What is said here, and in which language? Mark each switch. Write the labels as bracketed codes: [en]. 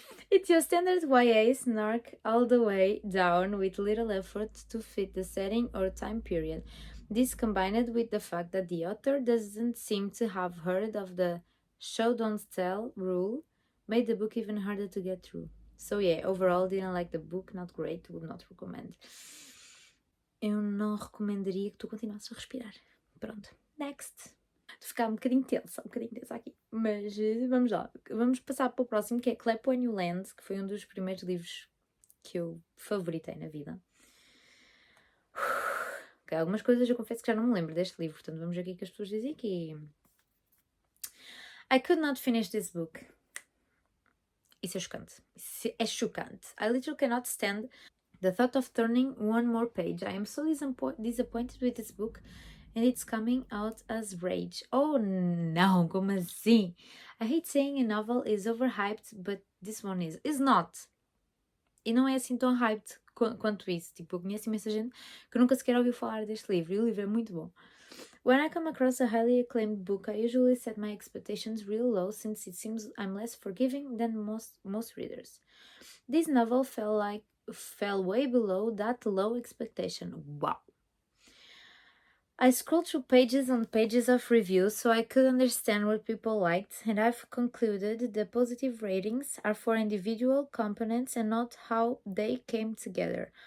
[en] It's your standard YA snark all the way down with little effort to fit the setting or time period. This combined with the fact that the author doesn't seem to have heard of the show don't tell rule made the book even harder to get through. So yeah, overall didn't like the book, not great, would not recommend. [pt] Eu não recomendaria que tu continuasses a respirar. Pronto, next. De ficar um bocadinho tensa aqui. Mas vamos lá. Vamos passar para o próximo, que é Clap When You Land, que foi um dos primeiros livros que eu favoritei na vida. Okay, algumas coisas eu confesso que já não me lembro deste livro, portanto vamos ver o que é que as pessoas dizem aqui. [en] I could not finish this book. [pt] Isso é chocante. Isso é chocante. [en] I literally cannot stand the thought of turning one more page. I am so disappointed with this book and it's coming out as rage. [pt] Oh não, como assim? [en] I hate saying a novel is overhyped, but this one is not. [pt] E não é assim tão hyped quanto isso. Tipo, eu conheço imensa gente que nunca sequer ouviu falar deste livro. E o livro é muito bom. [en] When I come across a highly acclaimed book, I usually set my expectations real low since it seems I'm less forgiving than most readers. This novel fell way below that low expectation. Wow. I scrolled through pages on pages of reviews so I could understand what people liked, and I've concluded the positive ratings are for individual components and not how they came together.